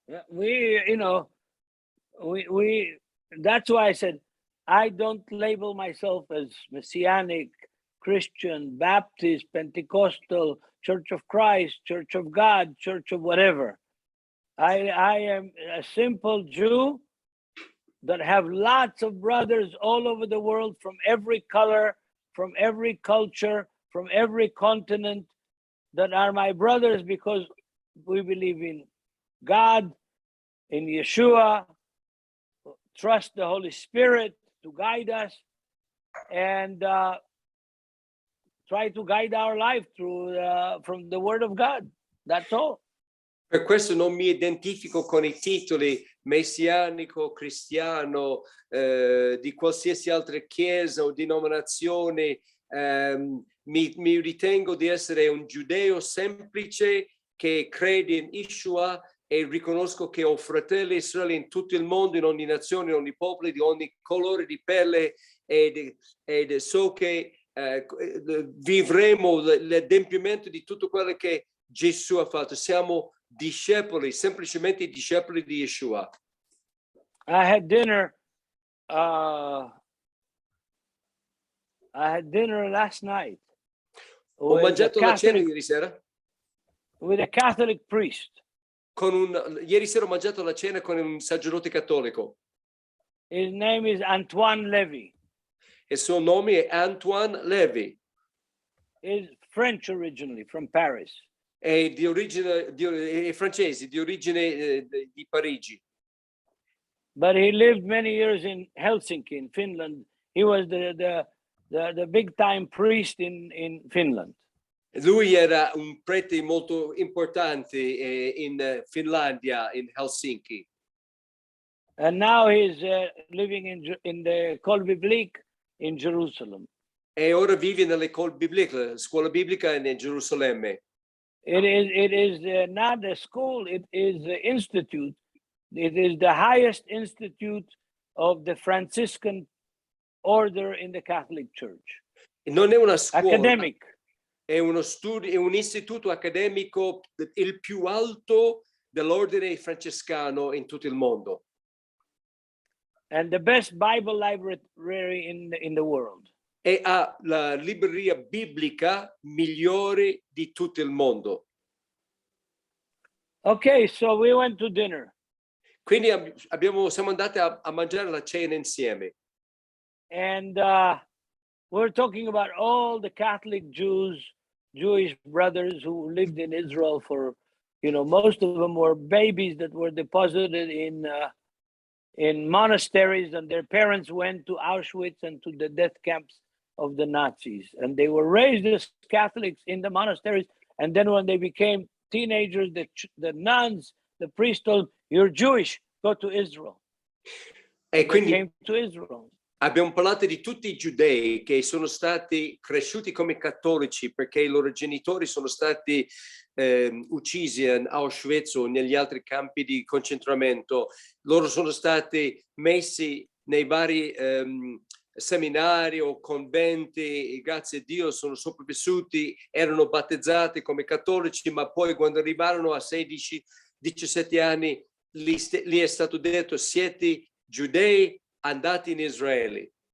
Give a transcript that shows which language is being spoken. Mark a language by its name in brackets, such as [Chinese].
[English] We that's why I said I don't label myself as Messianic, Christian, Baptist, Pentecostal, Church of Christ, Church of God, Church of whatever. I am a simple Jew that have lots of brothers all over the world from every color, from every culture, from every continent that are my brothers because we believe in God, in Yeshua, trust the Holy Spirit to guide us, and try to guide our life through from the Word of God. That's all. [Italian] Per questo non mi identifico con i titoli messianico, cristiano, di qualsiasi altra chiesa o denominazione. Mi ritengo di essere un giudeo semplice che crede in Yeshua e riconosco che ho fratelli Israele in tutto il mondo, in ogni nazione, in ogni popolo, di ogni colore di pelle ed so che vivremo l'adempimento di tutto quello che Gesù ha fatto. Siamo discepoli, semplicemente discepoli di Yeshua. [English] I had dinner last night. [Italian] Ho mangiato la cena ieri sera [English] with a Catholic priest. [Italian] Ieri sera ho mangiato la cena con un sacerdote cattolico. [English] His name is Antoine Levy. [Italian] Il suo nome è Antoine Levy. [English] He's French originally, from Paris. [Italian] È di origine è francese, di origine di Parigi. [English] But he lived many years in Helsinki, in Finland. He was the big time priest in Finland. [Italian] Lui era un prete molto importante in Finlandia, in Helsinki. [English] And now he's living in the École biblique in Jerusalem. [Italian] E ora vive nell'École biblique, scuola biblica in Gerusalemme. [English] It is not a school, it is an institute. It is the highest institute of the Franciscan order in the Catholic Church. [Italian] Non è una scuola. [English] Academic. [Italian] È uno studio, è un istituto accademico il più alto dell'ordine francescano in tutto il mondo. [English] And the best Bible library in the world. [Italian] e ha la libreria biblica migliore di tutto il mondo. [English] Okay, so we went to dinner. [Italian] Quindi siamo andati a mangiare la cena insieme. [English] And we're talking about all the Catholic Jewish brothers who lived in Israel for, most of them were babies that were deposited in monasteries, and their parents went to Auschwitz and to the death camps of the Nazis. And they were raised as Catholics in the monasteries. And then when they became teenagers, the nuns, the priest told, "You're Jewish, go to Israel." [Italian] E quindi [English] came to Israel. [Italian] Abbiamo parlato di tutti i giudei che sono stati cresciuti come cattolici perché i loro genitori sono stati uccisi in Auschwitz o negli altri campi di concentramento. Loro sono stati messi nei vari seminari o conventi, e grazie a Dio sono sopravvissuti, erano battezzati come cattolici, ma poi quando arrivarono a 16-17 anni lì è stato detto: siete giudei, andati in Israele.